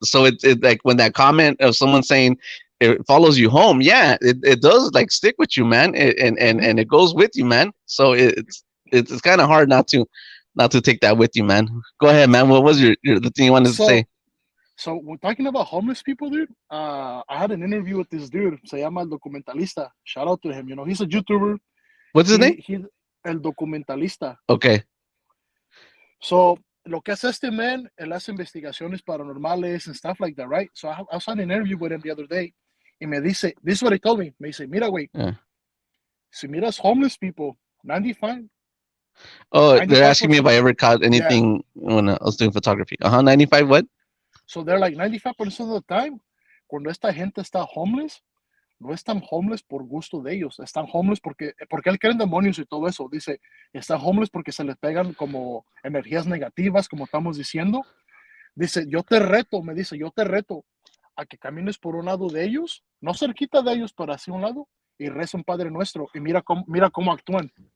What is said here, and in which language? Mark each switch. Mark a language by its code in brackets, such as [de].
[en] So it like when that comment of someone saying it follows you home, yeah, it does like stick with you, man, Mhm. and it goes with you, man. So it's kind of hard not to take that with you, man. Go ahead, man. What was the thing you wanted to say? So, so we're talking about homeless people, dude. I had an interview with this dude. [es] Se llama El Documentalista. [en] Shout out to him. He's a YouTuber. What's his name? He El Documentalista. Okay. [es] So, lo que hace este man, él hace investigaciones paranormales [en] and stuff like that, right? So I was on an interview with him the other day. [es] Y me dice, [en] this is what he told me. [es] Me dice, mira, güey, [en] Yeah. [es] si miras [en] homeless people, [es] 95, [en] Oh, they're asking me if 95%, I ever caught yeah. anything when I was doing photography. 95 what? So they're like 95% of the time, [es] cuando esta gente está homeless, no están homeless por gusto de ellos, están homeless porque él cree en demonios y todo eso. Dice, están homeless porque se les pegan como energías negativas, como estamos diciendo. Dice, me dice, yo te reto a que camines por un lado de ellos, no cerquita de ellos, pero hacia un lado, y reza un Padre Nuestro, y mira cómo actúan.